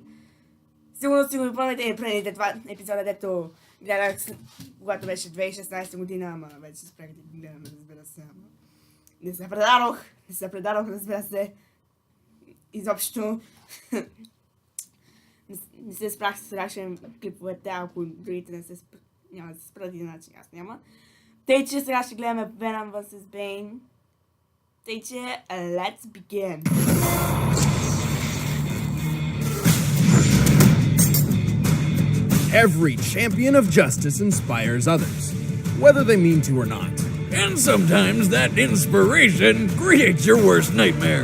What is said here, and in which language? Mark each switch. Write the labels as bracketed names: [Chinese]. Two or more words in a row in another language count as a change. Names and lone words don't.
[Bulgarian] Сигурно си го помните и предните два епизода, дето гледах, когато беше 2016 година, ама вече спрях да гледаме, разбира се, ама не се предадох, разбира се. Изобщо не се спрах с реакшън клиповете, ако другите няма да се спрат, иначе аз няма. Тъй, че сега ще гледаме Venom vs. Bane. Тъй, че [English] let's begin! Every champion of justice inspires others, whether they mean to or not. And sometimes that inspiration creates your worst nightmare.